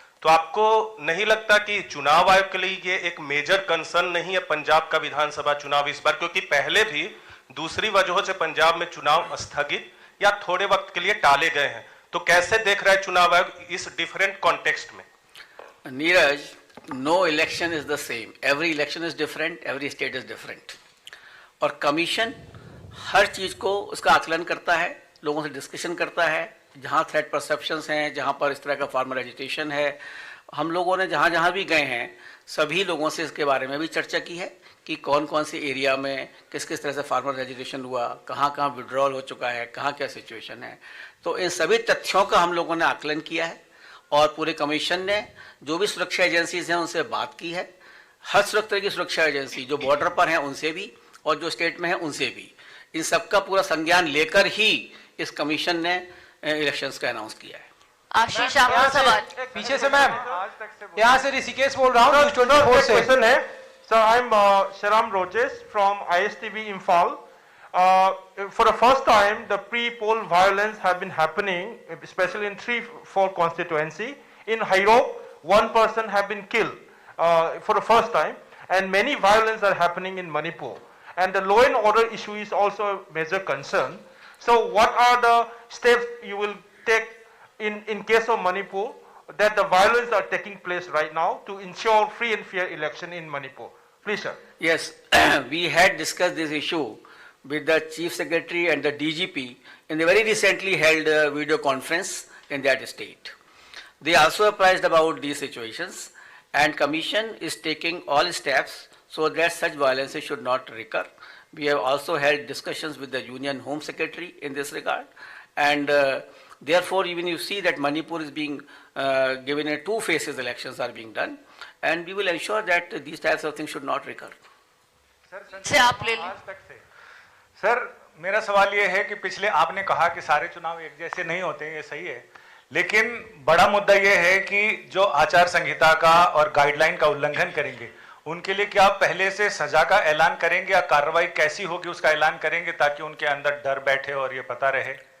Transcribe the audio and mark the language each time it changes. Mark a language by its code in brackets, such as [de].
[hi] तो आपको नहीं लगता कि चुनाव आयोग के लिए ये एक मेजर कंसर्न नहीं है पंजाब का विधानसभा चुनाव इस बार, क्योंकि पहले भी दूसरी वजहों से पंजाब में चुनाव स्थगित या थोड़े वक्त के लिए टाले गए हैं, तो कैसे देख रहा है चुनाव आयोग इस डिफरेंट कॉन्टेक्स्ट में? [en] Neeraj, no election is the same. Every election is different, every state is different. [hi] और कमीशन हर चीज को उसका आकलन करता है, लोगों से डिस्कशन करता है, जहाँ थ्रेट परसेप्शंस हैं, जहाँ पर इस तरह का फार्मर एजिटेशन है। हम लोगों ने जहाँ जहाँ भी गए हैं सभी लोगों से इसके बारे में भी चर्चा की है कि कौन कौन से एरिया में किस किस तरह से फार्मर एजिटेशन हुआ, कहाँ कहाँ विड्रॉल हो चुका है, कहाँ क्या सिचुएशन है। तो इन सभी तथ्यों का हम लोगों ने आकलन किया है और पूरे कमीशन ने जो भी सुरक्षा एजेंसीज हैं उनसे बात की है। हर तरह की सुरक्षा एजेंसी जो बॉर्डर पर हैं उनसे भी और जो स्टेट में हैं उनसे भी, इन सबका पूरा संज्ञान लेकर ही इस कमीशन ने इलेक्शंस का अनाउंस किया है। आशीष, आपका सवाल। पीछे से मैम, यहाँ से ऋषिकेश बोल रहा हूँ 24 से। [en] Question है sir, I am Sharam Rojes from ISTV Imphal. For the first time, the pre-poll violence have been happening, especially in 3-4 constituency. In Hairok, one person have been killed for the first time, and many violence are happening in Manipur. And the law and order issue is also a major concern. So, what are the steps you will take in case of Manipur that the violence are taking place right now to ensure free and fair election in Manipur? Please, sir. Yes, we had discussed this issue with the Chief Secretary and the DGP in the very recently held video conference in that state. They also apprised about these situations, and Commission is taking all steps so that such violences should not recur. We have also held discussions with the Union Home Secretary in this regard, and therefore even you see that Manipur is being given a two phases elections are being done, and we will ensure that these types of things should not recur. [hi] से आप ले लें। Sir मेरा सवाल ये है कि पिछले आपने कहा कि सारे चुनाव एक जैसे नहीं होते हैं, ये सही है, लेकिन बड़ा मुद्दा ये है कि जो आचार संहिता का और गाइडलाइन का उल्लंघन करेंगे उनके लिए क्या आप पहले से सजा का ऐलान करेंगे या कार्रवाई कैसी होगी उसका ऐलान करेंगे ताकि उनके अंदर डर बैठे और ये पता रहे?